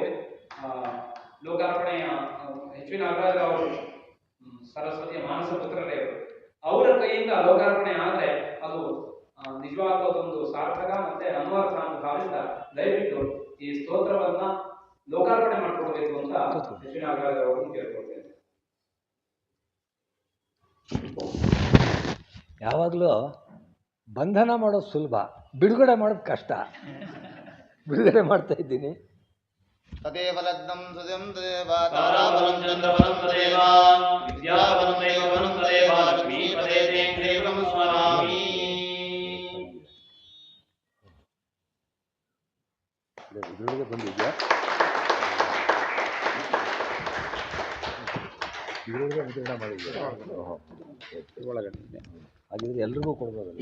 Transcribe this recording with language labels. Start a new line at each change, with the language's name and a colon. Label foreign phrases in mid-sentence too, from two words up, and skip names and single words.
Kannada: ಲೋಕಾರ್ಪಣೆಯ ಎಚ್ ವಿ ನಾಗರಾಜರಾವ್ ಅವರು ಸರಸ್ವತಿಯ ಮಾನಸ ಪುತ್ರರೇ ಅವರ ಕೈಯಿಂದ ಲೋಕಾರ್ಪಣೆ ಆದ್ರೆ ಅದು ನಿಜವಾಗ್ಲೂ ಅದೊಂದು ಸಾರ್ಥಕ ಮತ್ತೆ ಅನ್ವರ್ಥ ಅಂತ ಭಾವಿಸಿದ ದಯವಿಟ್ಟು ಈ ಸ್ತೋತ್ರವನ್ನ ಲೋಕಾರ್ಪಣೆ ಮಾಡ್ಕೊಡ್ಬೇಕು ಅಂತ ಎಚ್ ವಿ ನಾಗರಾಜರಾವ್ ಅವರನ್ನು ಕೇಳ್ಕೊಳ್ತೇನೆ. ಯಾವಾಗಲೂ ಬಂಧನ ಮಾಡೋದು ಸುಲಭ, ಬಿಡುಗಡೆ ಮಾಡೋದು ಕಷ್ಟ. ಬಿಡುಗಡೆ ಮಾಡ್ತಾ ಇದ್ದೀನಿ.
Sanskrit: ತದೇವ ಲಗ್ನಂ ಸುಜಂ ತದೇವ ತಾರಾಬಲಂ ಚಂದ್ರಬಲಂ ತದೇವ ವಿದ್ಯಾಬಲಂ ದೈವಬಲಂ ತದೇವ ಲಕ್ಷ್ಮೀಪದೇ ದೇವಂ ಸ್ಮರಾಮಿ.
Kannada: ಬಿಡುಗಡೆ ಬಂದಿದ್ಯಾ? ಬಿಡುಗಡೆ ಮುದ್ರಣ ಮಾಡಿದ್ಯಾ? ಒಳಗಡೆ ಹಾಗಿದ್ರೆ ಎಲ್ರಿಗೂ ಕೊಡ್ಬೋದಲ್ಲ?